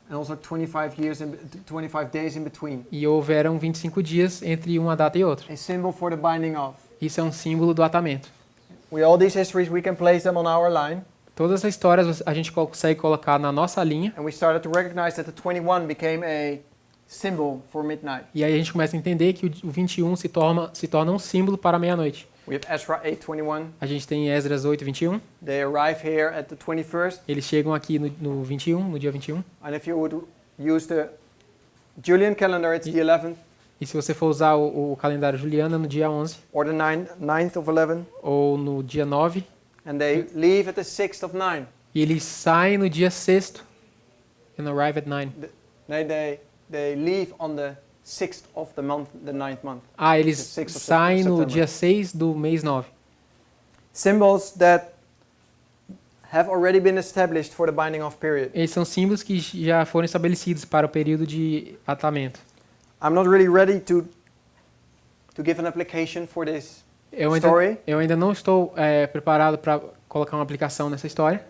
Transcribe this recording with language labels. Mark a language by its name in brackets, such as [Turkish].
[English] And also 25 days in between. [Portuguese] E houveram 25 dias entre uma data e outra. [English] A symbol for the binding of. [Portuguese] Isso é um símbolo do atamento. [English] All these histories, we can place them on our line. [Portuguese] Todas as histórias a gente consegue colocar na nossa linha. [English] And we started to recognize that the 21 became a symbol for midnight. [Portuguese] E aí a gente começa a entender que o 21 se torna um símbolo para a meia-noite. [English] We have Ezra 8:21. [Portuguese] A gente tem Esdras 8, 21. [English] They arrive here at the 21st. [Portuguese] Eles chegam aqui no 21, no dia 21. [English] And if you would use the Julian calendar, it's the 11th. [Portuguese] E se você for usar o calendário juliano, no dia 11. [English] Or the 9th of 11. [Portuguese] Ou no dia 9. [English] And they leave at the 6th of 9. [Portuguese] E eles saem no dia 6º. [English] And arrive at 9. They leave on the 6th of the month, the 9th month. [Portuguese] Eles [English] The 6th of [Portuguese] saem no [English] September. [Portuguese] dia 6 do mês 9. [English] Symbols that have already been established for the binding off period. [Portuguese] Eles são símbolos que já foram estabelecidos para o período de atamento. [English] I'm not really ready to give an application for this story, [Portuguese] Eu ainda não estou preparado para colocar uma aplicação nessa história,